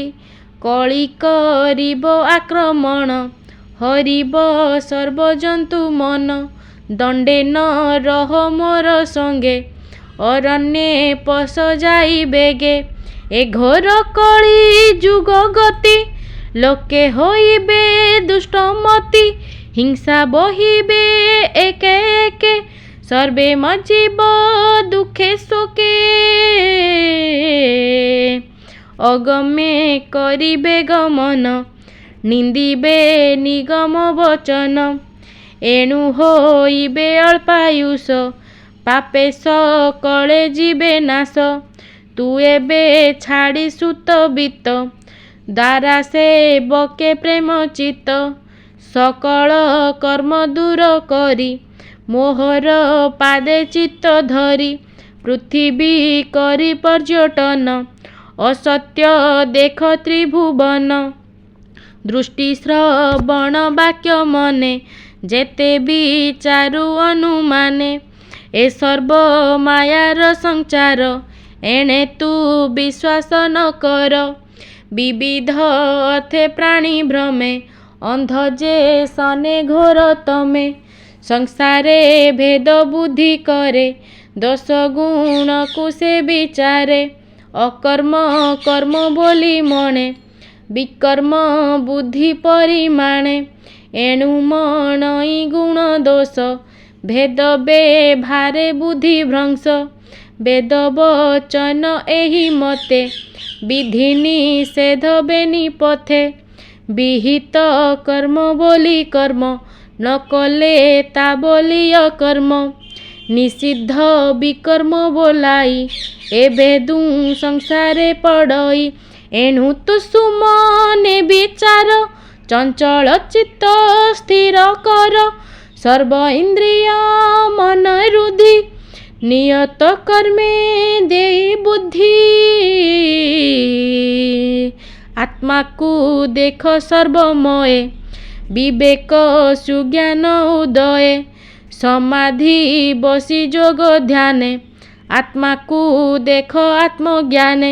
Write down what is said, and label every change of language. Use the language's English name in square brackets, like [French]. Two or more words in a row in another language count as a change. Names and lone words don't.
[Odia] କଳି କରିବ ଆକ୍ରମଣ ହରିବ ସର୍ବଜନ୍ତୁ ମନ। ଦଣ୍ଡେ ନ ରହ ମୋର ସଙ୍ଗେ ଅରଣ୍ୟେ ପଶ ଯାଇ ବେଗେ। ଏ ଘୋର କଳି ଯୁଗ ଗତି ଲୋକେ ହୋଇବେ ଦୁଷ୍ଟମତି। ହିଂସା ବହିବେ ଏକେ ଏକେ ସର୍ବେ ମଜିବ ଦୁଖେ ସୁଖେ। ଅଗମେ କରିବେ ଗମନ ନିନ୍ଦିବେ ନିଗମ ବଚନ। ଏଣୁ ହୋଇବେ ଅଳ୍ପାୟୁଷ ପାପେ ସକଳେ ଜୀବେ ନାଶ। ତୁ ଏବେ ଛାଡ଼ି ସୁତ ବିତ ଦାରା ସେ ବକେ ପ୍ରେମ ଚିତ। ସକଳ କର୍ମ ଦୂର କରି ମୋହର ପାଦେ ଚିତ୍ତ ଧରି। ପୃଥ୍ୱୀ କରି ପର୍ଯ୍ୟଟନ ଅସତ୍ୟ ଦେଖ ତ୍ରିଭୁବନ। ଦୃଷ୍ଟି ଶ୍ରବଣ ବାକ୍ୟ ମନେ ଯେତେ ବିଚାରୁ ଅନୁମାନେ। ଏ ସର୍ବ ମାୟାର ସଞ୍ଚାର ଏଣେ ତୁ ବିଶ୍ୱାସ ନ କର। ବିବିଧ ଅର୍ଥେ ପ୍ରାଣୀ ଭ୍ରମେ ଅନ୍ଧ ଯେ ସନେ ଘୋର ତମେ। ସଂସାରେ ଭେଦ ବୁଦ୍ଧି କରେ ଦୋଷ ଗୁଣ କୋ ସେ ବିଚାରେ। ଅକର୍ମ କର୍ମ ବୋଲି ମଣେ ବିକର୍ମ ବୁଦ୍ଧି ପରିମାଣେ। ଏଣୁ ମଣଇ ଗୁଣ ଦୋଷ ଭେଦ ବେଭାରେ ବୁଦ୍ଧି ଭ୍ରଂଶ। ବେଦ ବଚନ ଏହି ମତେ ବିଧି ନିଷେଧ ବେନି ପଥେ। ବିହିତ କର୍ମ ବୋଲି କର୍ମ ନ କଲେ ତା ବୋଲି ଅକର୍ମ। ନିଷିଦ୍ଧ ବିକର୍ମ ବୋଲାଇ ଏବେ ଦୂ ସଂସାରେ ପଡ଼ଇ। ଏଣୁ ତୁ ସୁମନେ ବିଚାର ଚଞ୍ଚଳ ଚିତ୍ତ ସ୍ଥିର କର। ସର୍ବ ଇନ୍ଦ୍ରିୟ ମନ ରୁଧି ନିୟତ କର୍ମେ ଦେଇ ବୁଦ୍ଧି। ଆତ୍ମା କୋ ଦେଖ ସର୍ବମୟ ବିବେକ ସୁଜ୍ଞାନ ଉଦୟ। ସମାଧି ବସି ଯୋଗ ଧ୍ୟାନେ ଆତ୍ମା କୋ ଦେଖ ଆତ୍ମଜ୍ଞାନେ।